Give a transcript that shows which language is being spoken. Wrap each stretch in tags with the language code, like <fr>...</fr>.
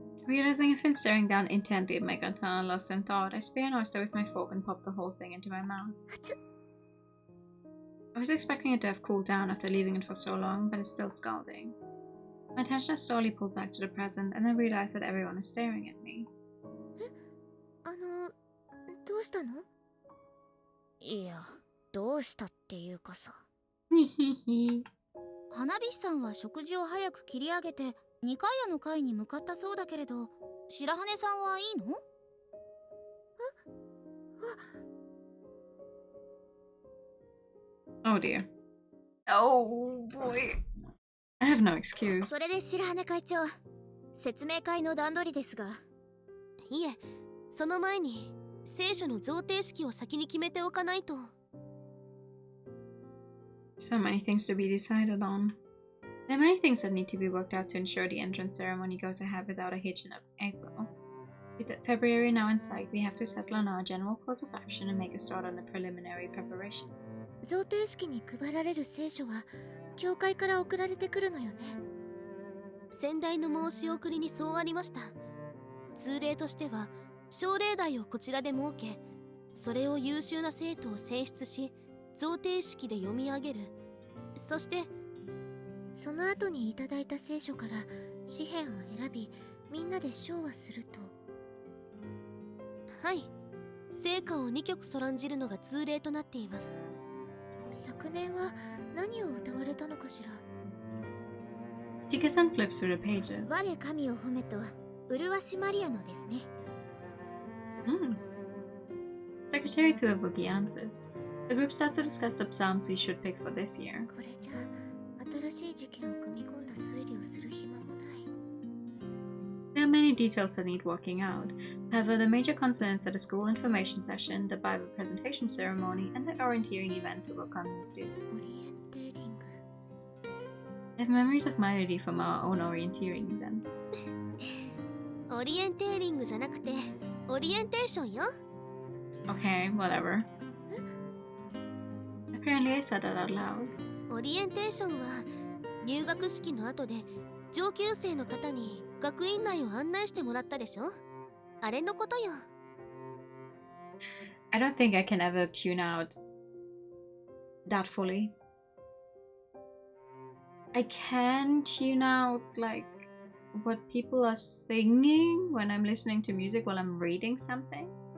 <en>Realizing I've been staring down intently at my katana, lost in thought, I spear Oyster with my fork and pop the whole thing into my mouth. I was expecting it to have cooled down after leaving it for so long, but it's still scalding. My attention is slowly pulled back to the present, and I realize that everyone is staring at me.</en> <ja>どうしたの？いや、どうしたっていうかさ。にひひ。花火師さんは食事を早く切り上げて二階屋の階に向かったそうだけれど、白羽さんはいいの？</ja> <en>Oh dear. Oh boy. I have no excuse.</en> <ja>それで白羽会長、説明会の段取りですが。いえ、その前に聖書の贈呈式を先に決めておかないと。</ja> <en>So many things to be decided on. There are many things that need to be worked out to ensure the entrance ceremony goes ahead without a hitch in April. With February now in sight, we have to settle on our general course of action and make a start on the preliminary preparations.</en> <ja>贈呈式に配られる聖書は教会から送られてくるのよね。先代の申し送りにそうありました。通例としては奨励題をこちらで設け、それを優秀な生徒を選出し、贈呈式で読み上げる。そしてその後にいただいた聖書から詩篇を選び、みんなで唱和すると。はい、聖歌を2曲そらんじるのが通例となっています。昨年は何を歌われたのかしら。</ja> <en>Chika-san flips through the pages.</en> <ja>我神を褒めと麗しマリアのですね。</ja> <en>Secretary to a bookie answers. The group starts to discuss the psalms we should pick for this year.</en> <ja>これじゃ新しい事件を組み込んだ推理をする暇もない。</ja> <en>There are many details that need working out. However, the major concerns are the school information session, the Bible presentation ceremony, and the orienteering event to welcome new students.</en> <ja>オリエンテーリング。</ja> <en>I have memories of my ID from our own orienteering event.</en> <ja>オリエンテーリングじゃなくてオリエンテーションよ。</ja> <en>Okay, whatever. Apparently I said that out loud.</en> <ja>オリエンテーションは入学式の後で上級生の方に学院内を案内してもらったでしょ。あれのことよ。</ja> <en>I don't think I can ever tune out that fully. I can tune out like what people are singing when I'm listening to music while I'm reading something.</en>